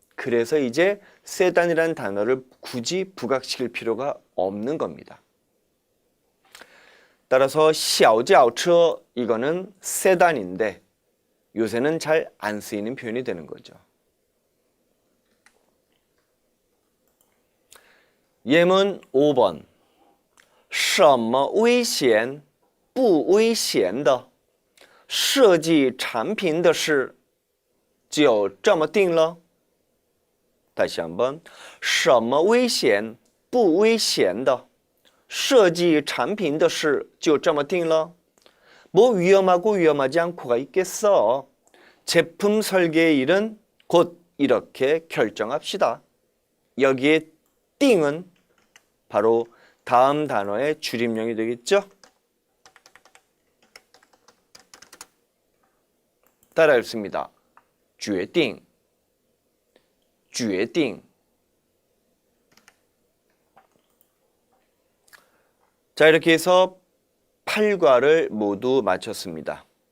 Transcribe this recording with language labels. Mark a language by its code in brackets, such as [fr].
[ko] 그래서 이제 세단이라는 단어를 굳이 부각시킬 필요가 없는 겁니다. 따라서 小轿车 이거는 세단인데 요새는 잘 안 쓰이는 표현이 되는 거죠. 예문 5번 [zh] 什么危险不危险的设计产品的事就这么定了 [ko] 다시 한번 [zh] 什么危险不危险的设计产品的事就这么定了 [ko] 뭐 위험하고 위험하지 않고가 있겠어. 제품 설계의 일은 곧 이렇게 결정합시다. 여기에 띵은 바로 다음 단어의 줄임명이 되겠죠? 따라 읽습니다. 决定决定 자, 이렇게 해서 8과를 모두 마쳤습니다.